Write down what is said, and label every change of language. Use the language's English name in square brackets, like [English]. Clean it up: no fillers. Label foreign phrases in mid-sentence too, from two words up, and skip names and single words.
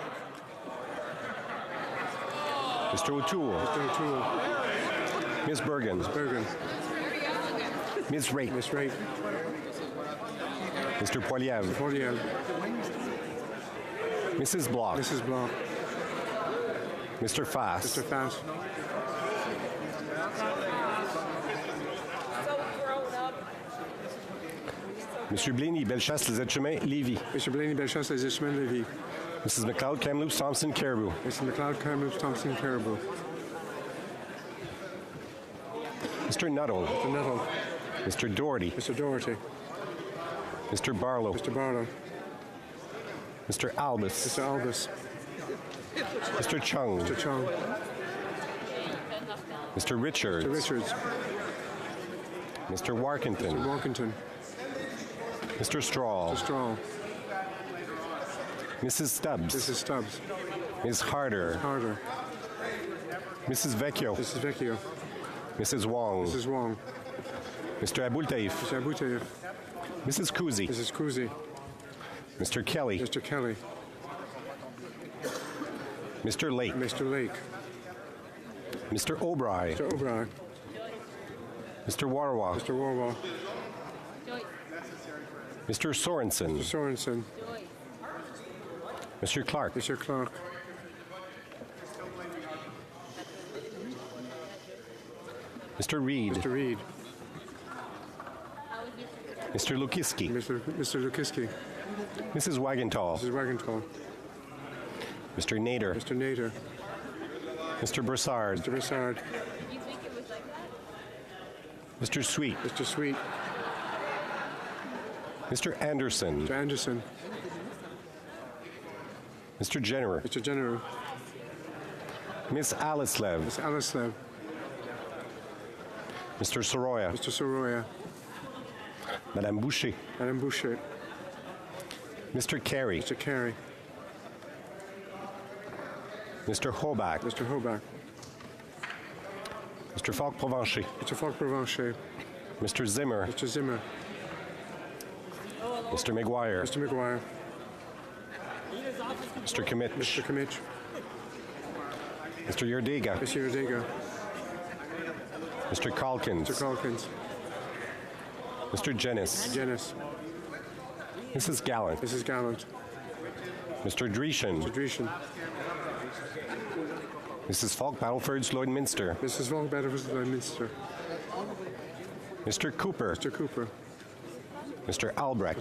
[English] Mr. O'Toole. Mr. O'Toole. Ms. Bergen. Ms. Bergen. Ms. Raitt. Ms. Raitt. Mr. Poilievre. Mr. Poilievre. Mrs. Bloch. Mrs. Bloch. Mr. Fass. Mr. Fass. Mr. Blaney, Bellechasse, Les Êtres-Chemins, Lévis. Mr. Blaney, Bellechasse, Les Êtres-Chemins, Lévis. Mrs. McLeod, Kamloops, Thompson, Caribou. Mrs. McLeod, Kamloops, Thompson, Caribou. Mr. Nuttall. Mr. Nuttall. Mr. Doherty. Mr. Doherty. Mr. Barlow. Mr. Barlow. Mr. Albus. Mr. Albus. Mr. Chung. Mr. Chung. Mr. Richards. Mr. Richards. Mr. Warkentin. Mr. Warkentin. Mr. Strahl. Mr. Strahl. Mrs. Stubbs. Mrs. Stubbs. Ms. Harder. Ms. Harder. Mrs. Vecchio. Mrs. Vecchio. Mrs. Wong. Mrs. Wong. Mr. Aboultaïf. Mr. Aboultaïf. Mrs. Kuzi. Mrs. Kuzi. Mr. Kelly. Mr. Kelly. Mr. Lake. Mr. Lake. Mr. O'Brien. Mr. O'Brien. Mr. Warwa. Mr. Warwa. Mr. Sorensen. Mr. Sorensen. Mr. Clark. Mr. Clark. Mr. Reed. Mr. Reed. Mr. Lukiski. Mr. Lukiski. Mrs. Wagenthal. Mrs. Wagenthal. Mr. Nader. Mr. Nader. Mr. Broussard. Mr. Broussard. Mr. Sweet. Mr. Sweet. Mr. Anderson. Mr. Anderson. Mr. Jenner. Mr. Jenner. Miss Alislev. Miss Alislev. Mr. Soroya. Mr. Soroya. Madame Boucher. Madame Boucher. Mr. Carey. Mr. Carey. Mr. Hoback. Mr. Hoback. Mr. Falk-Provencher. Mr. Falk-Provencher. Mr. Zimmer. Mr. Zimmer. Mr. McGuire. Mr. McGuire. Mr. Kimmich. Mr. Kimmich. Mr. Yerdega. Mr. Yerdega. Mr. Calkins. Mr. Calkins. Mr. Jennis. Jennis. Mrs. Gallant. Mrs. Gallant. Mr. Dreeshen. Mr. Dreeshen. Mrs. Falk Battleford's Lloydminster. Mrs. Falk Battleford's Lloydminster. Mr. Cooper. Mr. Cooper. Mr. Albrecht.